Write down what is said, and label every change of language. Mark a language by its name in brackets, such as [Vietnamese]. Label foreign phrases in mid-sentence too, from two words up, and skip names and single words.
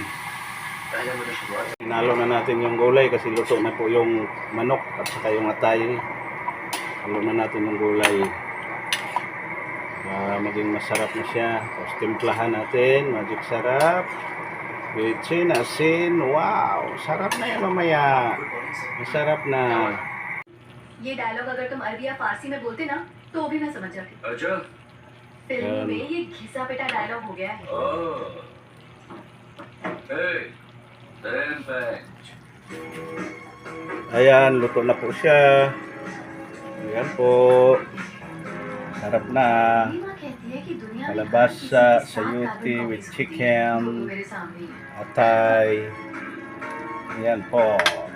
[Filipino] Hinalo na natin yung gulay kasi luto na po yung manok at saka yung atay. Halo na natin yung gulay. Maging masarap na siya. Tapos timplahan natin. Magic sarap. Bitchin, asin. Wow! Sarap na yan mamaya. Masarap na. [Hindi] ये डायलॉग अगर तुम अरबी या फारसी में बोलते ना तो भी मैं समझ जाती। अच्छा फिल्म में ये घिसा पिटा डायलॉग हो गया है। [Filipino] Ayan, luto na po siya. Ayan po. Sarap na. [Hindi] रीमा कहती है कि दुनिया में हर [Filipino] Kalabasa, [Hindi] किसी के साथ [Filipino] sayote [Hindi] कार्बन [Filipino] with [Hindi] कॉपी है। [Filipino] chicken, [Hindi] तो वो मेरे सामने ही है। [Filipino] atay. Ayan po.